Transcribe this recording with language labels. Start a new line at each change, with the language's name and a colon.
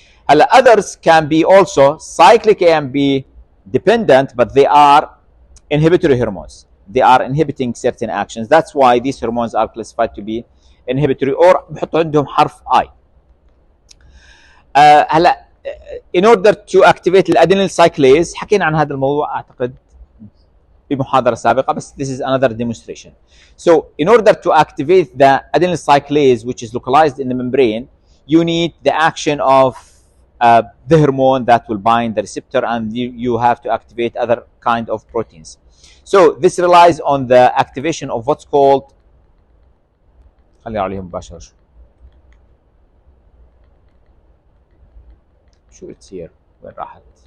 English: هلا others can be also cyclic AMP dependent but they are inhibitory hormones. They are inhibiting certain actions. That's why these hormones are classified to be inhibitory or
Arabic: بحطوا عندهم حرف I. هلا
English: in order to activate
Arabic: الادينيل cyclase حكينا عن هذا الموضوع اعتقد بمحاضرة سابقة بس
English: this is another demonstration. So in order to activate the adenyl cyclase which is localized in the membrane, you need the action of the hormone that will bind the receptor and you have to activate other kind of proteins. So this relies on the activation of what's called
Arabic: خلينا عليهم مباشرة شو
English: it's here
Arabic: وين راحت؟